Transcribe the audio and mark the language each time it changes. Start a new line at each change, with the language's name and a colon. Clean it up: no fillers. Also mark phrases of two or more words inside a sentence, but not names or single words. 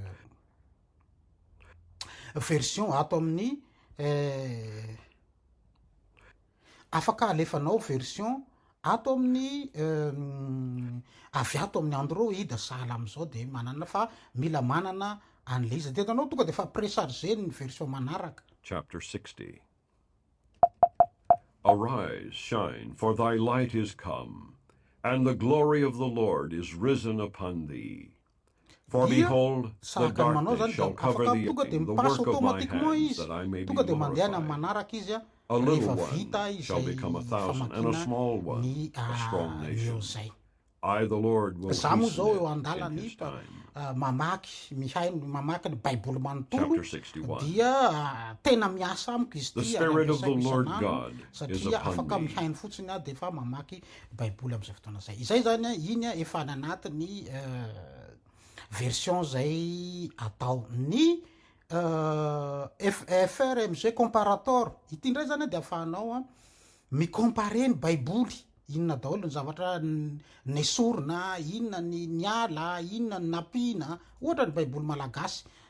Malagasy: version ato amin'ny afaka alefanao version ato amin'ny avy ato amin'ny Android sahala am'izao de manana fa mila manana an'le izy de hitanao tonga de fa précharger ny version manaraka.
English: Chapter 60. Arise, shine, for thy light is come, and the glory of the Lord is risen upon thee. For behold, the darkness shall cover the earth, the work of my hands, that I may be glorified. A little one shall become 1,000, and a small one a strong nation. I, the Lord, will hasten it in his time.
Malagasy: Mamaky ny Baiboly manontolo
English: Chapter 61.
Malagasy: dia tena miasa amiko izy
English: The
Malagasy: ty
English: Spirit of the Lord God is
Malagasy: satria
English: upon
Malagasy: afaka
English: me.
Malagasy: mihaino fotsiny de fa mamaky Baiboly am'izay fotoana zay izay zany iny efa nanatiny version zay atao ny FRMG comparator ity ndray zany de afahanao micompare ny Baiboly inona daholo ny zavatra nesorina inona ny ala inona ny napina ohatra ny Baiboly malagasy